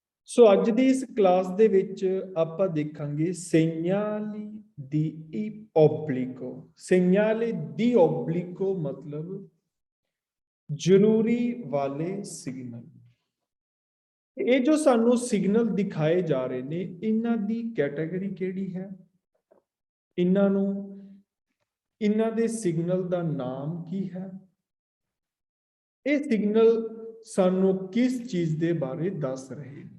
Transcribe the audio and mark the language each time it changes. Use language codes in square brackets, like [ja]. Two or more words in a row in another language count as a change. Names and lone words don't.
[pa] ਸੋ ਅੱਜ ਦੀ ਇਸ ਕਲਾਸ ਦੇ ਵਿੱਚ ਆਪਾਂ ਦੇਖਾਂਗੇ [it] segnali di obbligo। segnali di obbligo [pa] मतलब ਜ਼ਰੂਰੀ ਵਾਲੇ ਸਿਗਨਲ। ਇਹ ਜੋ ਸਾਨੂੰ ਸਿਗਨਲ ਦਿਖਾਏ ਜਾ ਰਹੇ ਨੇ, ਇਹਨਾਂ ਦੀ ਕੈਟਾਗਰੀ ਕਿਹੜੀ ਹੈ, ਇਹਨਾਂ ਦੇ ਸਿਗਨਲ ਦਾ ਨਾਮ ਕੀ ਹੈ, ਇਹ ਸਿਗਨਲ ਸਾਨੂੰ ਕਿਸ ਚੀਜ਼ ਦੇ ਬਾਰੇ ਦੱਸ ਰਹੇ ਨੇ।